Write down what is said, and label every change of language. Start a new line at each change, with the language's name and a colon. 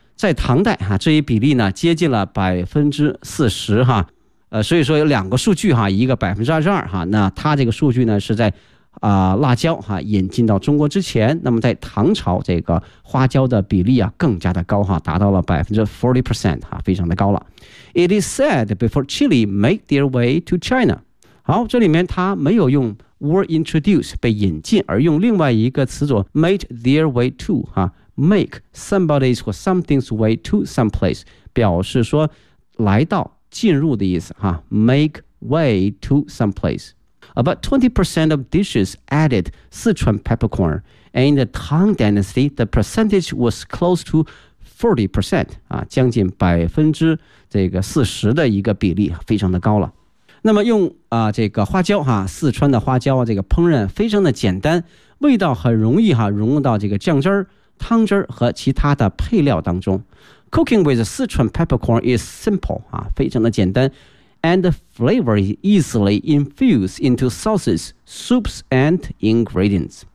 Chinese: 在唐代哈、啊，这一比例呢接近了40%哈、啊，所以说有两个数据哈、啊，一个22%哈、啊，那它这个数据呢是在。辣椒哈引进到中国之前，那么在唐朝这个花椒的比例啊更加的高哈，达到了40%哈，非常的高了。
English: It is said before chili made their way to China。
Chinese: 好，这里面它没有用
English: were introduced
Chinese: 被引进，而用另外一个词组
English: made their way to
Chinese: 哈 ，
English: make somebody's or something's way to some place，
Chinese: 表示说来到进入的意思哈 ，
English: make way to some place。 About 20% of dishes added Sichuan peppercorn, and in the Tang Dynasty, the percentage was close to 40%、啊、
Chinese: 将近40%的一个比例，非常的高了。那么用、这个花椒、啊、四川的花椒、啊、这个烹饪非常的简单，味道很容易、啊、融入到这个酱汁，汤汁和其他的配料当中。
English: Cooking with Sichuan peppercorn is simple、啊、
Chinese: 非常的简单。
English: And the flavor is easily infused into sauces, soups and ingredients。